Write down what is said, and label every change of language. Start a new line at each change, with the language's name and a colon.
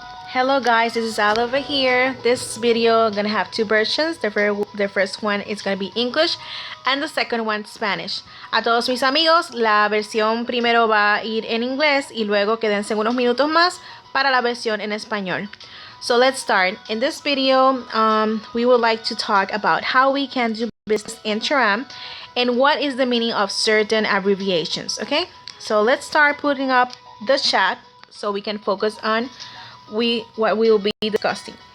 English: Hello guys, this is Al over here. This video gonna have two versions. The first one is gonna be English and the second one Spanish.
Spanish: A todos mis amigos, la versión primero va a ir en inglés y luego quédense unos minutos más para la versión en español.
English: So let's start. In this video, we would like to talk about how we can do business in Toram and what is the meaning of certain abbreviations. Okay, so let's start putting up the chat so we can focus on what we will be discussing.